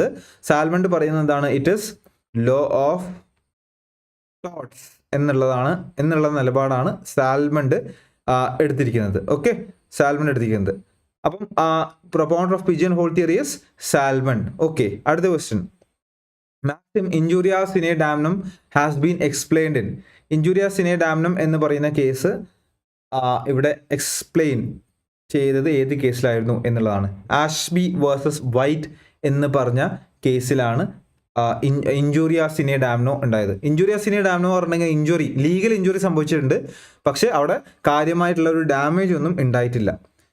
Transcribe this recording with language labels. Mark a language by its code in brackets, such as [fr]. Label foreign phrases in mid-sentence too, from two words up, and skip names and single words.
[ml] സാൽമണ്ട് പറയുന്നത് എന്താണ്? [en] it is law of torts [ml] എന്നുള്ള നിലപാടാണ് സാൽമണ്ട് എടുത്തിരിക്കുന്നത്. ഓക്കെ, സാൽമണ്ട് എടുത്തിരിക്കുന്നത്. [en] അപ്പം propounder of pigeon hole theory is സാൽമണ്ട്. [ml] ഓക്കെ, അടുത്ത ക്വസ്റ്റ്യൻ, [en] maxim [la] injuria sine damnum [en] has been explained in. [la] injuria sine damnum [ml] എന്ന് പറയുന്ന കേസ് ഇവിടെ എക്സ്പ്ലെയിൻ ചെയ്തത് ഏത് കേസിലായിരുന്നു എന്നുള്ളതാണ്. ആഷ്ബി വേഴ്സസ് വൈറ്റ് എന്ന് പറഞ്ഞ കേസിലാണ് [la] injuria sine damno [ml] ഉണ്ടായത്. [la] injuria sine damno [ml] പറഞ്ഞെങ്കിൽ [en] legal injury [ml] സംഭവിച്ചിട്ടുണ്ട്, പക്ഷേ അവിടെ കാര്യമായിട്ടുള്ള ഒരു ഡാമേജ് ഒന്നും ഉണ്ടായിട്ടില്ല.